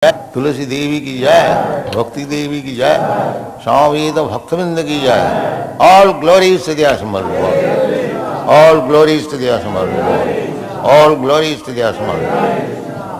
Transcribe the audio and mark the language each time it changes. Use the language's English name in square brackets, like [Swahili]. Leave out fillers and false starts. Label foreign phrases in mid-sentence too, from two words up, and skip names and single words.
[Hindi] तुलसी देवी की जय, भक्ति देवी की जय, स्वामी भक्तवृंद की जय. [English] All glories to the Assembled Lord. All glories to the Assembled Lord. All glories to the Assembled Lord.